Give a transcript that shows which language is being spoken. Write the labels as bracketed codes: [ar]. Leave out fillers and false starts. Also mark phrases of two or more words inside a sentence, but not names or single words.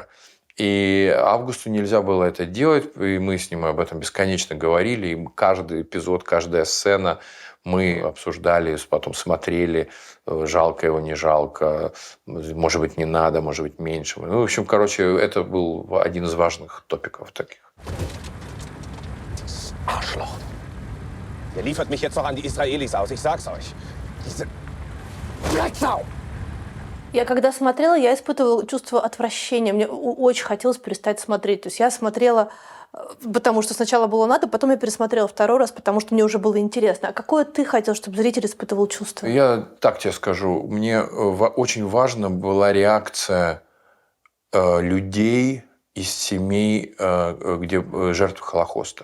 [ru] И Августу нельзя было это делать, и мы с ним об этом бесконечно говорили, и каждый эпизод, каждая сцена мы обсуждали, потом смотрели, жалко его, не жалко, может быть, не надо, может быть, меньше. Ну, в общем, короче, это был один из важных топиков таких. [de] Arschloch. Der liefert mich jetzt noch an die Israelis aus, ich sag's euch. Diese Drecksau! [ru] Я когда смотрела, я испытывала чувство отвращения. Мне очень хотелось перестать смотреть. То есть я смотрела, потому что сначала было надо, потом я пересмотрела второй раз, потому что мне уже было интересно. А какое ты хотел, чтобы зритель испытывал чувство? Я так тебе скажу. Мне очень важна была реакция людей из семей, где жертвы Холокоста.